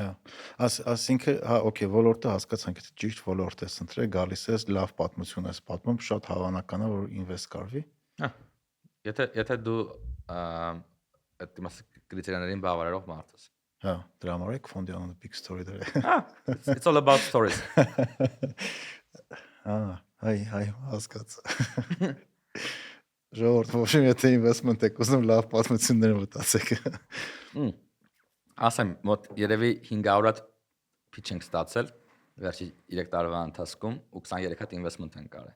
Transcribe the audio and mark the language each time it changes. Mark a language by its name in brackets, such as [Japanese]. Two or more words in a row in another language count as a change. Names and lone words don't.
[Armenian] Հա, ասինքն, հա, օքեյ, ոլորտը հասկացանք, եթե ճիշտ ոլորտ ես ընտրել, գալիս ես լավ պատմություն ես պատմում, շատ հավանական է, որ invest կարվի։ Հա։ Եթե դու այդ կրիտերիաներին բավարարող մարդ ես։ Հա, դրա համար է ֆոնդի անունը big story դրել։ Հա, [English] it's all about stories։ [Armenian] Հայ, հասկացա։ Ժողովուրդ, ոչինչ եթե investment եք ուզում լավ պատմություններ մտածեք։ Ասեմ, մոտ երևի 500 հատ pitch ենք ստացել վերջի 3 տարվա ընթացքում ու 23 հատ investment ենք կարել։